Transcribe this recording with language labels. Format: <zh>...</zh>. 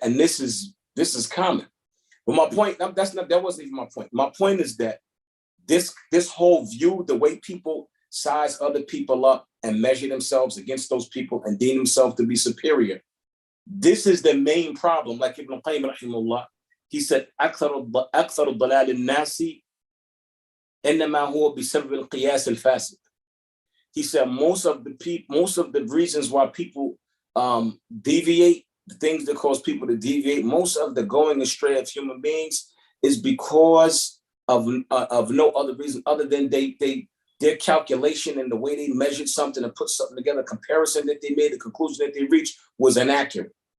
<en>And this is common. But my point, that wasn't even my point. My point is that this whole view, the way people size other people up and measure themselves against those people and deem themselves to be superior, this is the main problem. Like Ibn Qayyim rahimahullah, he said,</en> <ar>أكثر الضلال الناس إنما هو بسبب القياس الفاسد.</ar> <en>He said most of the reasons why people deviate, the things that cause people to deviate, most of the going astray of human beings is because of no other reason other than their calculation and the way they measured something and put something together, comparison that they made, the conclusion that they reached was inaccurate.</en>